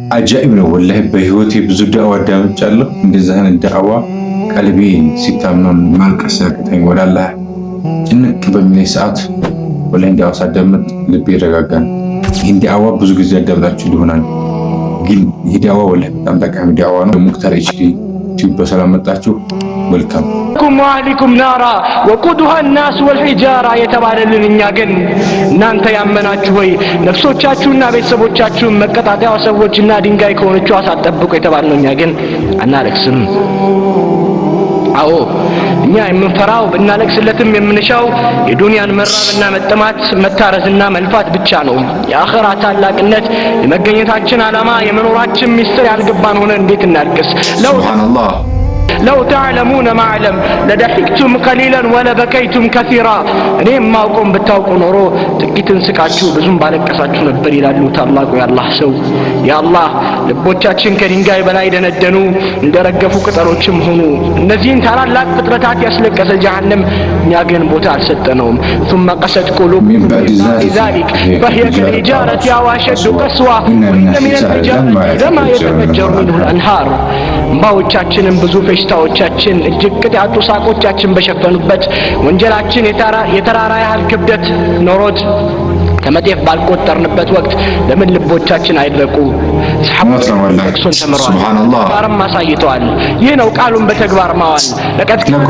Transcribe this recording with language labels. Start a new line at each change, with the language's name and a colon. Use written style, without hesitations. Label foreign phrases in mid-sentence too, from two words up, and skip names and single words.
Amharic: አጃኢብ ነው ወላሂ። በህይወቴ ብዙ ዳዕዋ አዳምጫለሁ። እንደዚህ አይነት ዳዕዋ ቀልቤ ሲታመም ማልቀስ ያቅተኝ ወደ አላህ ጭንቅ በሚለኝ ሰዓት ወላሂ ዳዕዋ ሳዳምጥ ልቤ ይረጋጋል። ይህን ዳዕዋ ብዙ ጊዜ አዳምጣችሁ ይሆናል፣ ግን ይህ ዳዕዋ ወላሂ በጣም ጠቃሚ ዳዕዋ ነው። ሙክታር ኤችዲ ቲዩብ በሰላም መጣችሁ። ዌልካም
Arabic: وأهليكم نارا وقودها الناس والحجاره
Amharic: የተባለልን እኛ ግን እናንተ ያመናችሁ ሆይ ነፍሶቻችሁና ቤተሰቦቻችሁን መቀጣጣያው ሰዎችና ድንጋይ ከሆነችው አሳጠብቁ የተባልነው እኛ ግን አናለቅስም። አዎ እኛ የምንፈራው ብናለቅስለትም የምንሻው የዱንያን መራብና መጠማት መታረዝና መልፋት ብቻ ነው። የአኺራ ታላቅነት የመገኘታችን ዓላማ የመኖራችን ሚስጥር ያልገባን ሆነ እንዴት እናልቅስ?
Arabic: سبحان الله لو تعلمون ما أعلم لضحكتم قليلا ولبكيتم كثيرا
Amharic: እኔም ማውቀውን ብታውቁ ኖሮ ጥቂትን ስቃችሁ ብዙም ባለቀሳችሁ ነበር ይላሉ ታላቁ የአላህ ሰው። የአላህ ልቦቻችን ከድንጋይ በላይ ደነደኑ፣ እንደረገፉ ቅጠሎችም ሆኑ። እነዚህን ታላላቅ ፍጥረታት ያስለቀሰ ጀሃነም እኛ ግን ቦታ አልሰጠነውም።
Arabic: ثم قست قلوبكم ذلك فهي كالحجارة أو أشد قسوة وإن من الحجارة لما يتفجر منه الأنهار
Amharic: ባዎቻችንን ብዙ ፈሽታዎቻችን እጅግ ቅጥ ያጡ ሳቆቻችን በሸፈኑበት ወንጀላችን የተራራ ያህል ክብደት ኖሮት ከመጤፍ ባልቆጠርንበት ወቅት ለምን ልቦቻችን አይድረቁ? ሰሐቦች ለቅሶን ተምረዋል፣ ተግባርም አሳይተዋል። ይህ ነው ቃሉን በተግባር ማዋል። ለቀጥ